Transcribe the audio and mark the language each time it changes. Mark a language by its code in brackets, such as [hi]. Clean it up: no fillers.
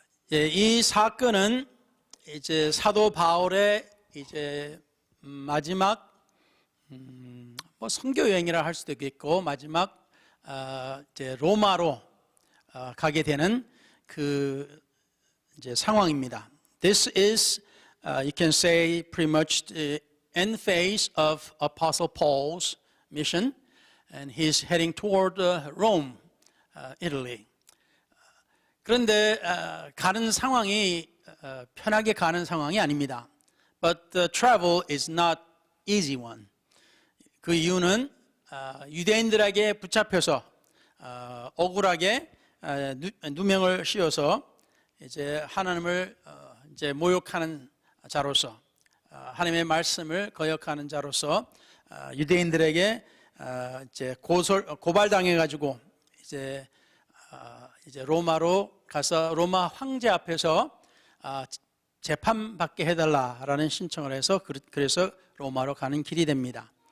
[ko] 이 사건은 이제 사도 바울의 이제 마지막 뭐 선교 여행이라 할 수도 있겠고 마지막 이제 로마로 가게 되는 그 이제 상황입니다. [en] This is you can say pretty much the end phase of Apostle Paul's mission, and he's heading toward Rome, Italy. [ko] 그런데 가는 상황이 편하게 가는 상황이 아닙니다. [en] But the travel is not easy one. [ko] 그 이유는 유대인들에게 붙잡혀서 억울하게 누명을 씌워서 이제 하나님을 이제 모욕하는 자로서 하나님의 말씀을 거역하는 자로서 유대인들에게 이제 고발당해 가지고 이제 로마로 가서 로마 황제 앞에서 재판받게 해달라라는 신청을 해서 그래서 로마로 가는 길이 됩니다.